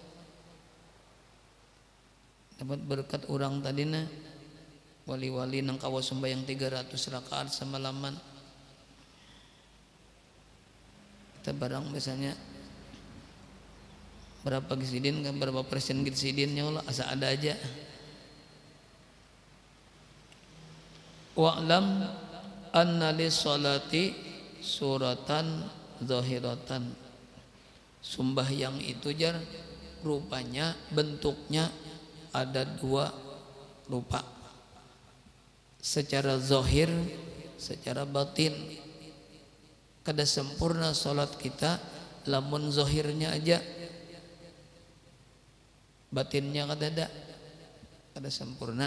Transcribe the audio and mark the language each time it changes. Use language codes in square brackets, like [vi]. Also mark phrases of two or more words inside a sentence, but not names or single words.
[bjn] Dapat berkat orang tadina wali-wali nang kawa sembahyang 300 rakaat semalaman. Kita barang misalnya berapa gisidin kan, berapa persen gisidin [ar] يا الله, [bjn] asa ada aja. [ar] واعلم أن للصلاة صورة ظاهرة. [bjn] Sembahyang itu jar rupanya, bentuknya ada 2 rupa, secara zahir, secara batin. Kada sempurna salat kita lamun zahirnya aja, batinnya kada sempurna.